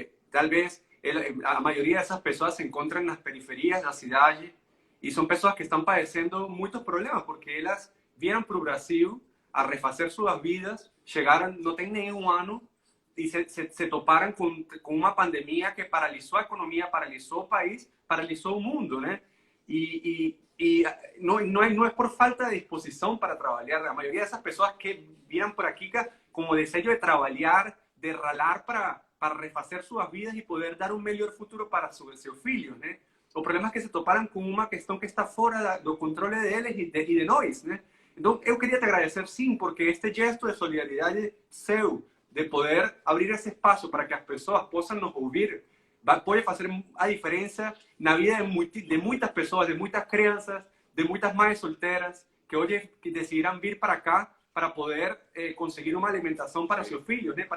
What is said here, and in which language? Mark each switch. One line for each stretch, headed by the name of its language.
Portuguese: tal vez a maioria dessas pessoas se encontram nas periferias da cidade e são pessoas que estão padecendo muitos problemas porque elas vieram para o Brasil a refazer suas vidas, chegaram, não tem nenhum ano,
Spanish: y se toparan con una pandemia que paralizó la economía, paralizó el país, paralizó el mundo, ¿no? Y no es por falta de disposición para trabajar. La mayoría de esas personas que vienen por aquí como deseo de trabajar, de ralar para refacer sus vidas y poder dar un mejor futuro para sus hijos, ¿no? O problema es que se toparan con una cuestión que está fuera del control de ellos y de nosotros, ¿no? Entonces, yo quería te agradecer, sim, porque este gesto de solidaridad
Portuguese: seu, de poder abrir esse espaço para que as pessoas possam nos ouvir, pode fazer a diferença na vida de muitas pessoas, de muitas crianças, de muitas mães solteiras, que hoje decidirão vir para cá para poder conseguir uma alimentação para seus filhos, né?